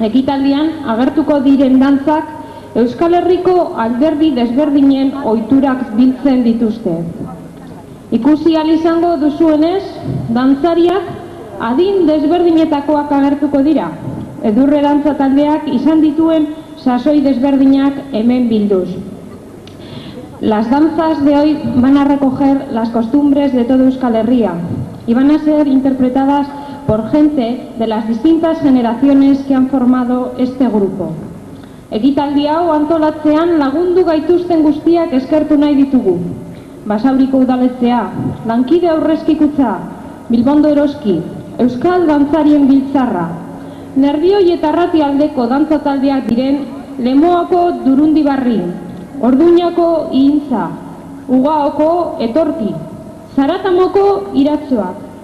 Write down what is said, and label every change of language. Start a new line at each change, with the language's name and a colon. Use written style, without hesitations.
Basque: Ekitaldian agertuko diren dantzak Euskal Herriko alderdi desberdinen ohiturak biltzen dituzte. Ikusi ahal izango duzuenez, dantzariak adin desberdinetakoak agertuko dira. Edurre dantza taldeak izan dituen sasoi desberdinak hemen bilduz.
Spanish: Las danzas de hoy van a recoger las costumbres de toda Euskal Herria y van a ser interpretadas por gente de las distintas generaciones que han formado este grupo.
Basque: Ekitaldi hau antolatzean lagundu gaituzten guztiak eskertu nahi ditugu. Basauriko udaletxea, Lankide Aurrezkikutza, Bilbondo Eroski, Euskal Dantzarien Biltzarra, Nerbioi eta Arratialdeko dantza taldeak diren Lemoako Durundibarri, Orduñako Ihintza, Ugaoko Etorki, Zaratamoko Iratxoak,